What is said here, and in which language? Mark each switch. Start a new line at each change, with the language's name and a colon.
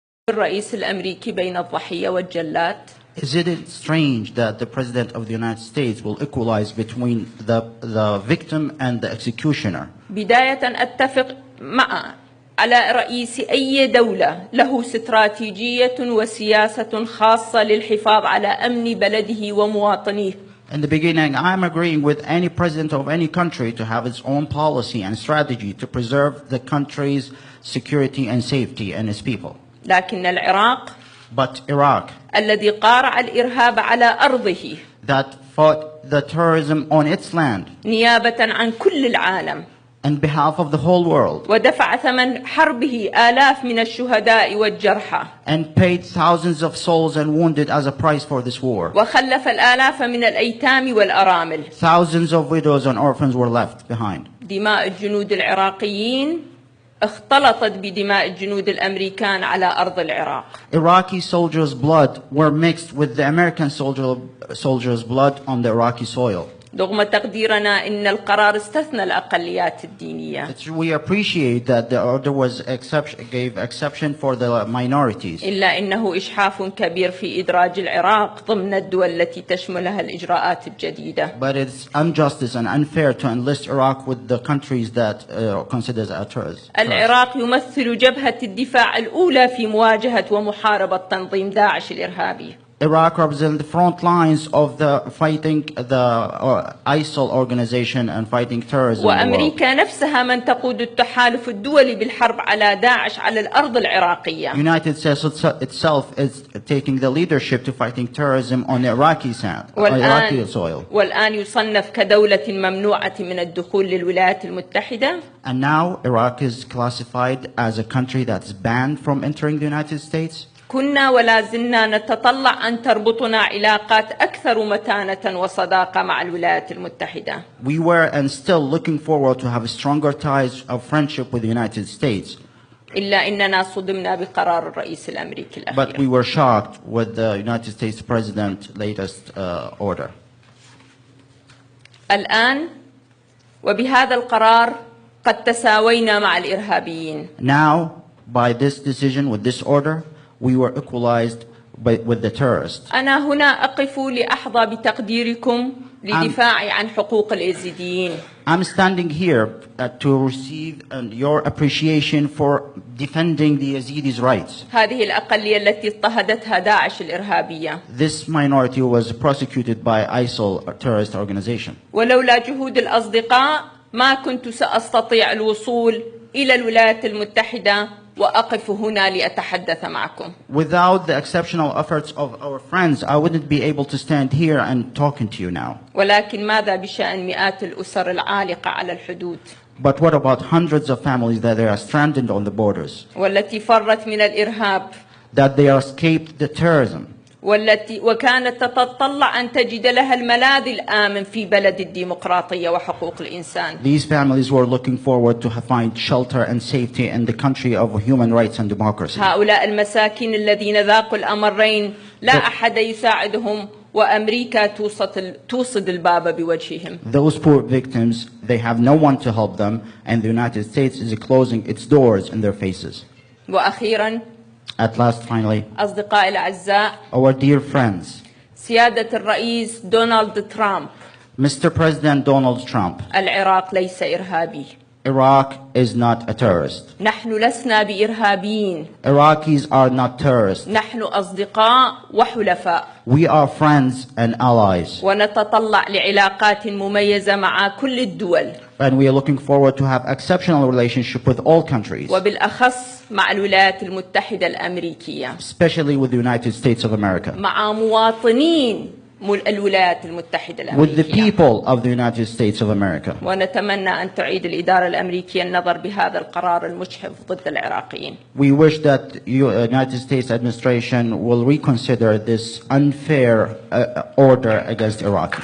Arabic: الرئيس الأمريكي بين الضحية والجلاد؟
English: Isn't it strange that the President of the United States will equalize between the victim and the executioner?
Arabic: بداية أتفق على رئيس أي دولة له استراتيجية وسياسة خاصة للحفاظ على أمن بلده ومواطنيه.
English: In the beginning, I'm agreeing with any president of any country to have its own policy and strategy to preserve the country's security and safety and its people.
Arabic: لكن العراق
English: But Iraq,
Arabic: الذي قارع الإرهاب على أرضه
English: that fought the terrorism on its land
Arabic: نيابة عن كل العالم
English: on behalf of the whole world
Arabic: ودفع ثمن حربه آلاف من الشهداء والجرحى
English: and paid thousands of souls and wounded as a price for this war.
Arabic: وخلف الآلاف من الأيتام والأرامل.
English: Thousands of widows and orphans were left behind.
Arabic: دماء الجنود العراقيين اختلطت بدماء الجنود الأمريكان على أرض العراق.
English: Iraqi soldiers' blood were mixed with the American soldiers' blood on the Iraqi soil.
Arabic: رغم تقديرنا إن القرار استثنى الأقليات الدينية.
English: We appreciate that the order gave exception for the minorities.
Arabic: إلا إنه إجحاف كبير في إدراج العراق ضمن الدول التي تشملها الإجراءات الجديدة.
English: But it's injustice and unfair to enlist Iraq with the countries that considers as terrorists.
Arabic: العراق يمثل جبهة الدفاع الأولى في مواجهة ومحاربة تنظيم داعش الإرهابي.
English: Iraq represents the front lines of the fighting the ISIL organization and fighting terrorism.
Arabic: وأمريكا نفسها من تقود التحالف الدولي بالحرب على داعش على الأرض العراقية.
English: United States itself is taking the leadership to fighting terrorism on Iraqi soil.
Arabic: والآن يصنف كدولة ممنوعة من الدخول للولايات المتحدة.
English: And now Iraq is classified as a country that's banned from entering the United States.
Arabic: كنا ولا زلنا نتطلع أن تربطنا علاقات أكثر متانة وصداقة مع الولايات المتحدة.
English: We were and still looking forward to have stronger ties of friendship with the United States.
Arabic: إلا إننا صدمنا بقرار الرئيس الأمريكي الأخير.
English: But we were shocked with the United States President's latest order.
Arabic: الآن وبهذا القرار قد تساوينا مع الإرهابيين.
English: Now, by this decision, with this order, we were equalized with the terrorists.
Arabic: أنا هنا أقف لأحظى بتقديركم لدفاع عن حقوق اليزيديين.
English: I'm standing here to receive your appreciation for defending the Yazidis' rights.
Arabic: هذه الأقلية التي اضطهدتها داعش الإرهابية.
English: This minority was prosecuted by ISIL, a terrorist organization.
Arabic: ولولا جهود الأصدقاء ما كنت سأستطيع الوصول إلى الولايات المتحدة وأقف هنا لأتحدث معكم.
English: Without the exceptional efforts of our friends, I wouldn't be able to stand here and talking to you now.
Arabic: ولكن ماذا بشأن مئات الأسر العالقة على الحدود؟
English: But what about hundreds of families that are stranded on the borders?
Arabic: والتي فرت من الإرهاب.
English: That they escaped the terrorism.
Arabic: وكانت تتطلع أن تجد لها الملاذ الآمن في بلد الديمقراطية وحقوق الإنسان.
English: These families were looking forward to find shelter and safety in the country of human rights and democracy.
Arabic: هؤلاء المساكين الذين ذاقوا الأمرين لا أحد يساعدهم وأمريكا توصد الباب بوجههم.
English: Those poor victims, they have no one to help them, and the United States is closing its doors in their faces.
Arabic: وأخيراً
English: At last, finally,
Arabic: أصدقائي الأعزاء,
English: our dear friends,
Arabic: سيادة الرئيس دونالد ترامب,
English: Mr. President Donald Trump,
Arabic: العراق ليس إرهابي.
English: Iraq is not a terrorist.
Arabic: نحن لسنا بإرهابيين.
English: Iraqis are not terrorists.
Arabic: نحن أصدقاء وحلفاء.
English: We are friends and allies.
Arabic: ونتطلع لعلاقات مميزة مع كل الدول.
English: And we are looking forward to have exceptional relationship with all countries.
Arabic: وبالأخص مع الولايات المتحدة الأمريكية.
English: Especially with the United States of America.
Arabic: مع مواطنين الولايات المتحدة الأمريكية.
English: With the people of the United States of America.
Arabic: ونتمنى أن تعيد الإدارة الأمريكية النظر بهذا القرار المجحف ضد العراقيين.
English: We wish that the United States administration will reconsider this unfair order against Iraq.